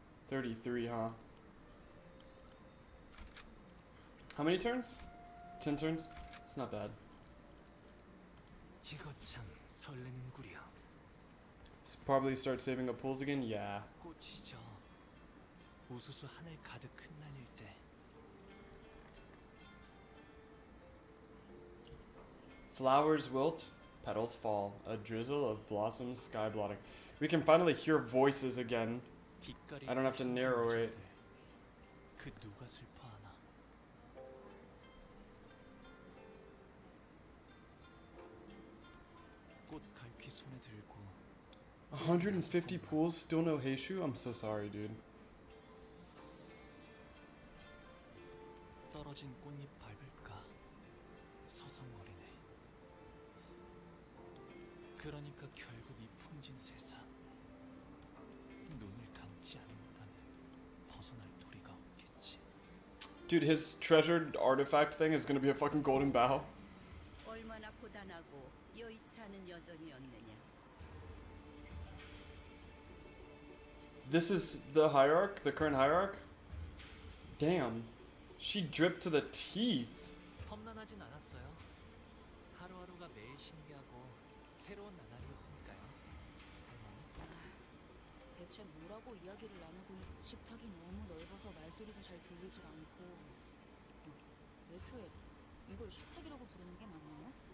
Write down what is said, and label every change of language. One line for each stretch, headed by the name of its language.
English: $33, huh? How many turns? 10 turns? It's not bad.
Korean: 이거 참 설레는 꿀이야.
English: Probably start saving up pools again? Yeah.
Korean: 꽃이 져 우수수 하늘 가득 흩날릴 때
English: Flowers wilt, petals fall. A drizzle of blossoms sky blotting. We can finally hear voices again.
Korean: 빛깔이
English: I don't have to narrate.
Korean: 그 누가 슬퍼하나. 꽃 갈퀴 손에 들고
English: 150 pools, still no Heishu? I'm so sorry, dude.
Korean: 떨어진 꽃잎 밟을까 서성거리네. 그러니까 결국 이 풍진 세상 눈을 감지 않는다면 벗어날 도리가 없겠지.
English: Dude, his treasured artifact thing is gonna be a fucking golden bow.
Korean: 얼마나 고단하고 여의치 않은 여정이었느냐.
English: This is the hierarch, the current hierarch? Damn. She dripped to the teeth.
Korean: 험난하진 않았어요. 하루하루가 매일 신기하고 새로운 나날이었으니까요. 할머니. 대체 뭐라고 이야기를 나누고 식탁이 너무 넓어서 말소리도 잘 들리질 않고 애초에 이걸 식탁이라고 부르는 게 맞나요?